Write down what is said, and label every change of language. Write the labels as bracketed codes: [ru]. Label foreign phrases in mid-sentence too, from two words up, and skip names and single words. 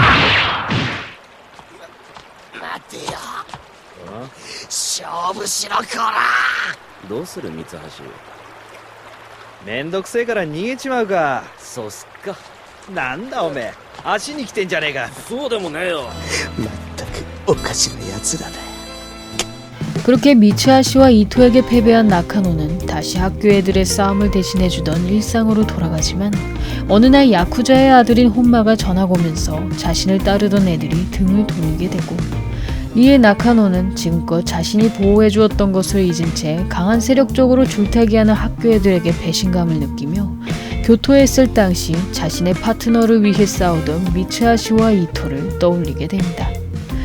[ja] 待てよ、勝負しろこら。どうする三橋。めんどくせえから逃げちまうか。そうすっか。なんだおめえ、足に来てんじゃねえか。そうでもねえよ。まったくおかしな奴らだ。 [ko] 그렇게 미츠하시와 이토에게 패배한 나카노는 다시 학교 애들의 싸움을 대신해주던 일상으로 돌아가지만 어느 날 야쿠자의 아들인 혼마가 전학 오면서 자신을 따르던 애들이 등을 돌리게 되고 이에 나카노는 지금껏 자신이 보호해주었던 것을 잊은 채 강한 세력 쪽으로 줄타기하는 학교 애들에게 배신감을 느끼며 교토에 있을 당시 자신의 파트너를 위해 싸우던 미츠하시와 이토를 떠올리게 됩니다.